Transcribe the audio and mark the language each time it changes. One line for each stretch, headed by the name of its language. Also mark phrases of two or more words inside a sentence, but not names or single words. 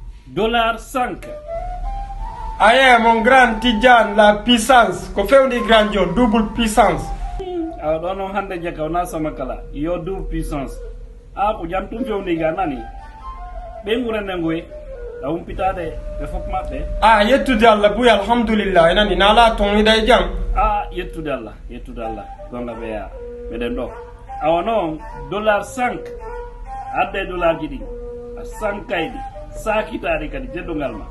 French: $5. Aye, mon grand Tidjan, la puissance.
Fula: Ko fewndi grand jo,
French: double puissance.
Fula: Awa ɗo noon hannde jaka wona sama kala yo
French: double puissance
Fula: ko jam tum fewndi ga nani ɓe ngurande ngoye a humpitade ɓe fof maɓɓe yettude Allah buy alhamdulillah enani nala tonɗiɗa e jam yettude Allah gonga ɓeya meɗen ɗo awa noon $5 adde dollar ji ɗi a sankayɗi sakitaɗi kadi teddungal ma